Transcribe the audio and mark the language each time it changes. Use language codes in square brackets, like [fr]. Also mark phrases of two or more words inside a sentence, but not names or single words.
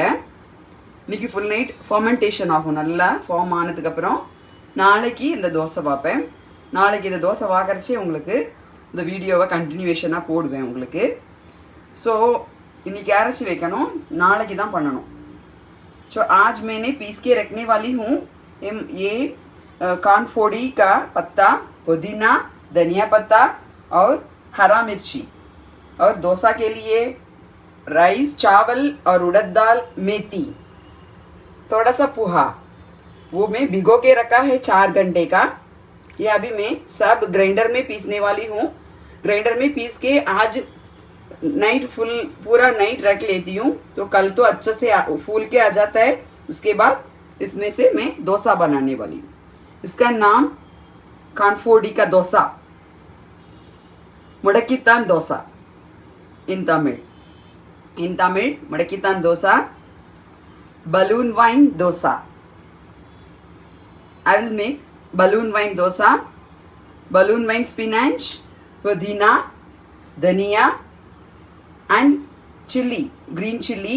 [ta] இன்னைக்கு ஃபுல் நைட் ஃபர்மெண்டேஷன் ஆகும். நல்லா ஃபார்ம் ஆனதுக்கப்புறம் நாளைக்கு இந்த தோசை பார்ப்பேன். நாளைக்கு இந்த தோசை வாக்கறச்சே உங்களுக்கு இந்த வீடியோவை கண்டினியூவேஷனாக போடுவேன் உங்களுக்கு. ஸோ இன்னைக்கு அரைச்சி வைக்கணும், நாளைக்கு தான் பண்ணணும். [hi] ஸோ आज मैंने पीस के रखने वाली हूँ ये कानफोड़ी का पत्ता, पुदीना, धनिया पत्ता और हरा मिर्ची. और डोसा के लिए राइस, चावल और उड़द दाल, मेथी, थोड़ा सा पोहा, वो मैं भिगो के रखा है 4 घंटे का. ये अभी मैं सब ग्राइंडर में पीसने वाली हूँ. ग्राइंडर में पीस के आज नाइट पूरा नाइट रख लेती हूँ, तो कल तो अच्छे से फूल के आ जाता है. उसके बाद इसमें से मैं डोसा बनाने वाली हूँ. इसका नाम कानफोड़ी का डोसा, मुडक्कित्तान [en] dosa in Tamil [hi] मुडक्कित्तान [en] dosa, balloon wine dosa. I will make balloon wine dosa, balloon wine spinach, pudina, dhania and chili, green chili.